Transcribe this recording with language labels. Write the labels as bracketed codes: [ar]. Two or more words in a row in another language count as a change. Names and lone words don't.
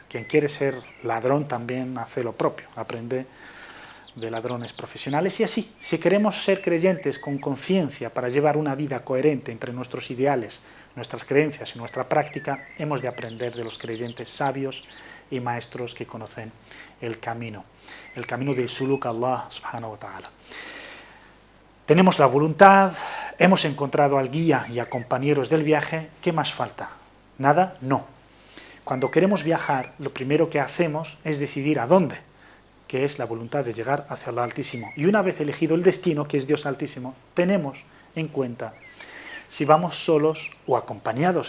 [es] Quien quiere ser ladrón también hace lo propio, aprende de ladrones profesionales. Y así, si queremos ser creyentes con conciencia para llevar una vida coherente entre nuestros ideales, nuestras creencias y nuestra práctica, hemos de aprender de los creyentes sabios y maestros que conocen el camino del suluk a Allah [ar] سبحانه وتعالى. [es] Tenemos la voluntad, hemos encontrado al guía y a compañeros del viaje. ¿Qué más falta? ¿Nada? No. Cuando queremos viajar, lo primero que hacemos es decidir a dónde, que es la voluntad de llegar hacia Allah Altísimo. Y una vez elegido el destino, que es Dios Altísimo, tenemos en cuenta si vamos solos o acompañados.